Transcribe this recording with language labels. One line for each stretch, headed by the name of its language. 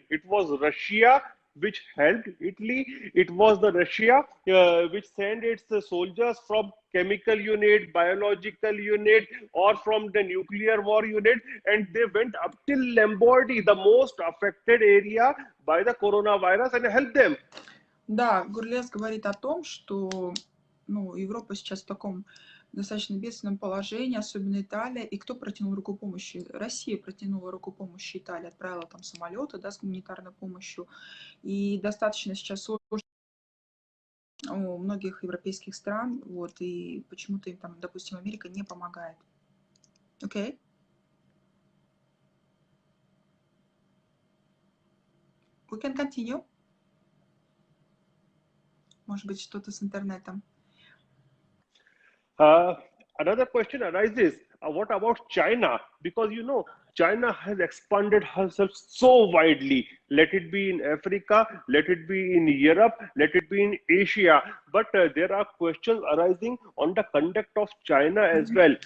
English: It was Russia which helped Italy. It was the Russia which sent its soldiers from chemical unit, biological unit, or from the nuclear war unit, and they went up till Lombardy, the most affected area by the coronavirus, and helped them.
Russian: Да, Gulrez говорит о том, что Европа сейчас в таком достаточно бедственном положении, особенно Италия. И кто протянул руку помощи? Россия протянула руку помощи Италии, отправила там самолеты, да, с гуманитарной помощью. И достаточно сейчас сложно у многих европейских стран, вот, и почему-то им там, допустим, Америка не помогает.
English: Окей? We can continue.
Russian: Может быть, что-то с интернетом.
English: Another question arises, what about China? Because China has expanded herself so widely. Let it be in Africa, let it be in Europe, let it be in Asia. But there are questions arising on the conduct of China as well.